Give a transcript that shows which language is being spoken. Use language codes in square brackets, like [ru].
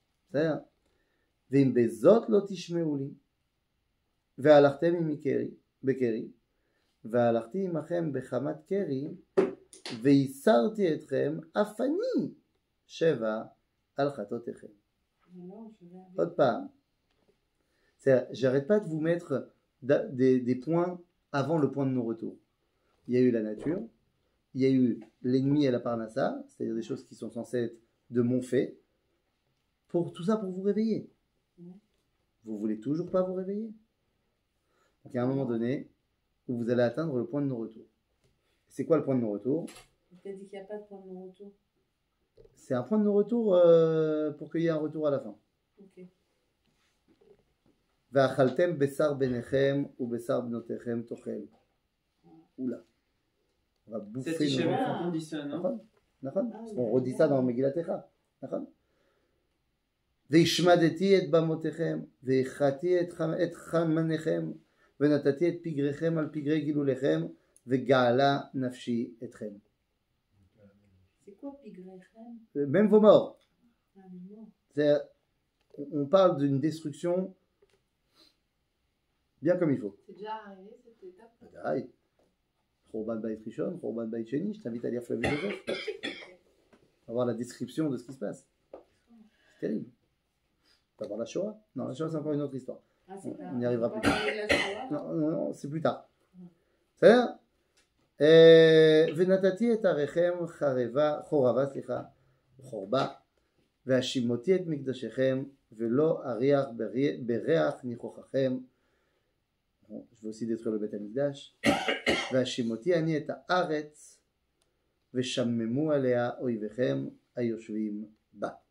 [fr] C'est-à-dire, [he] ואם בזאת לא תשמעו לי, והלכתם עמי בקרי, והלכתי עמכם בחמת קרי, וייסרתי אתכם אף אני שבע על חטאותיכם. עוד פעם. [fr] J'arrête pas de vous mettre des points avant le point de non-retour. Il y a eu la nature, il y a eu l'ennemi et la parnassa, c'est-à-dire des choses qui sont censées être de mon fait, tout ça pour vous réveiller. Vous voulez toujours pas vous réveiller? Donc il y a un moment donné où vous allez atteindre le point de non-retour. C'est quoi le point de non-retour? Tu as dit qu'il n'y a pas de point de non-retour. C'est un point de non-retour pour qu'il y ait un retour à la fin. Ok. [he] ואכלתם בשר בניכם ובשר בנותיכם תאכל. [fr] Oula. On va bouffer C'est nos Tisha enfants. on dit ça, non? [he] נכון? [fr] On redit ça dans Megillat Echa. [he] נכון? והשמדתי את במותיכם, והכרתי את חמניכם, ונתתי את פגריכם על פגרי גילוליכם, וגאלה נפשי אתכם. [fr] C'est quoi pigrechem? Même vos morts. Ah, les morts. On parle d'une destruction bien comme il faut. C'est déjà arrivé cette étape? Aïe. Khorban Bayit Rishon, Khorban Bayit Sheni, je t'invite à lire Flavie Joseph. On va voir la description de ce qui se passe. C'est terrible. On va voir la Shoah. Non, la Shoah c'est encore une autre histoire. Ah, On n'y arrivera plus tard. Non. Non, c'est plus tard. C'est-à-dire, [he] ונתתי את עריכם חורבה, חורבה, והשימותי את מקדשכם, ולא אריח בריח ניחוחכם. [fr] Je veux aussi détruire le Beth Amikdash. [he] והשימותי אני את הארץ, ושממו עליה אויביכם היושבים בה.